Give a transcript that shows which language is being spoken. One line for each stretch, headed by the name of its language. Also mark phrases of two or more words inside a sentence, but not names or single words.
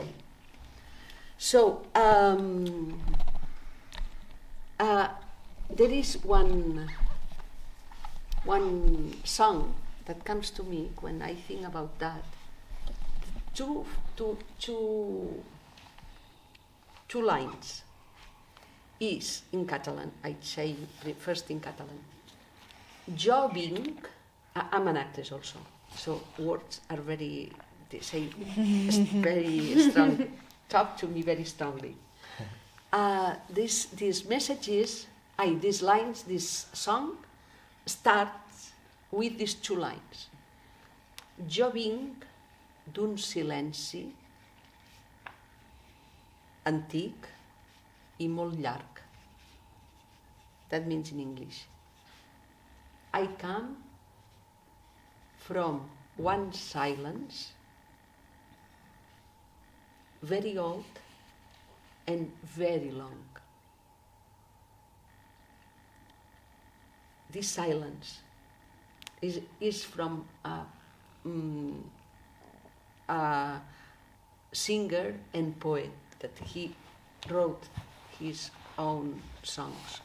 English: So there is one song that comes to me when I think about that. Two lines is in Catalan. I'd say first in Catalan.
Catalan: Jo vinc,
English: I'm an actress also. So words are very, they say very strong, talk to me very strongly. This message is, these lines, this song starts with these 2 lines.
Catalan: Jo vinc d'un silenci antic I molt llarg.
English: That means in English, I come from one silence, very old and very long. This silence is from a singer and poet that he wrote his own songs.